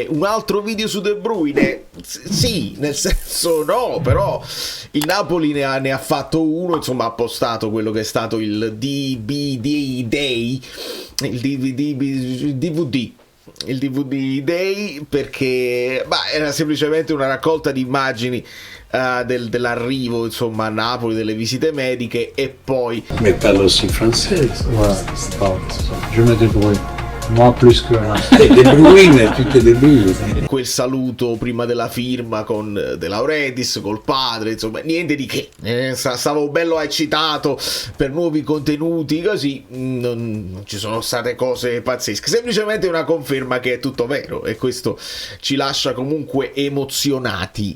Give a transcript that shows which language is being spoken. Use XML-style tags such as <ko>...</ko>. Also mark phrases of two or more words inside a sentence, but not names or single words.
<it>Un altro video su De Bruyne? Sì, nel senso no, però il Napoli ne ha fatto uno, insomma ha postato quello che è stato il DVD Day, il DVD Day, perché era semplicemente una raccolta di immagini dell'arrivo insomma a Napoli, delle visite mediche, e poi</it> <fr>Mais parle aussi français. Ouais, c'est pas. Je me débrouille. Moi plus que rien. T'es débrouillé, tu te débrouilles.</fr> <it>quel saluto prima della firma con De Laurentiis, col padre, insomma niente di che, stavo bello eccitato per nuovi contenuti, così non ci sono state cose pazzesche, semplicemente una conferma che è tutto vero, e questo ci lascia comunque emozionati.</it>